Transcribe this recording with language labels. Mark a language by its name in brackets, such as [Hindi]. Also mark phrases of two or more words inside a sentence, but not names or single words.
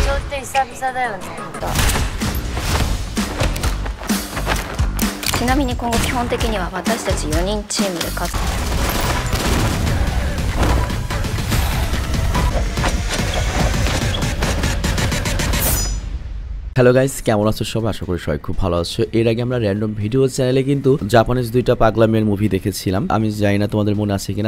[Japanese] って久々だよね。ちなみに今後基本的には私たち4人チームで勝つ。 [English] hello guys, [Bangla] কেমন আছো সবাই? আশা করি সবাই খুব ভালো আছো। এর আগে আমরা [English] random video [Bangla] চ্যানেলে কিন্তু জাপানিজ দুইটা পাগলা মেয়ের মুভি দেখেছিলাম। আমি জানি না তোমাদের মনে আছে কিনা।